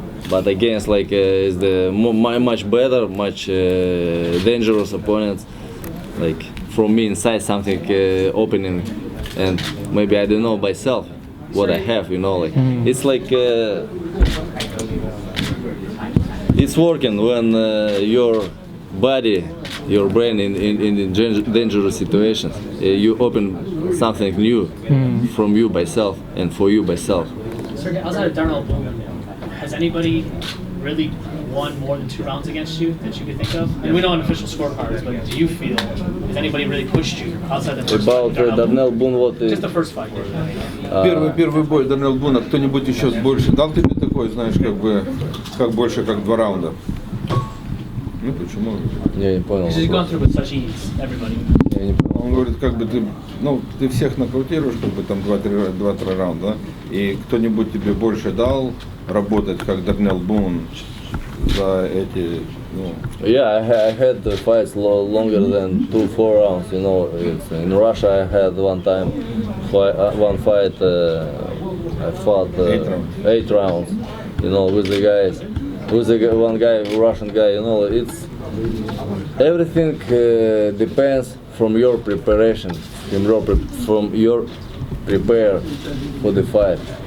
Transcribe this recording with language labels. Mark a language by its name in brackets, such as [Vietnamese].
[English] But against like is the much better, much dangerous opponents, like from me inside something opening, and maybe I don't know myself what I have, you know, like it's like it's working when your body, your brain in dangerous situations, you open something new from you by self and for you by self. Sergey, outside of Darnell Boone, has anybody really won more than 2 rounds against you that you could think of? And we know on official scorecards, but do you feel, has anybody really pushed you outside the first About fight? Darnell Boone, what? Just the first fight. [Russian] Первый бой Дарнелл Буна, кто-нибудь еще больше дал тебе такой, знаешь, как больше, как 2 раунда? Ну почему? Я не понял. [English] Because you've gone through with such ease, everybody. [Russian] Я не понял. Он говорит, как бы ты всех нокаутируешь, как бы там 2-3 раунда, да? И кто-нибудь тебе больше дал работать, как Дарнелл Бун за эти, ну... [English] Yeah, I had the fights longer than 2-4 rounds, you know. In Russia I had one time, one fight, I fought 8 rounds, you know, with the guys, with the one guy, Russian guy, you know. It's everything depends from your preparation, from your prepare for the fight.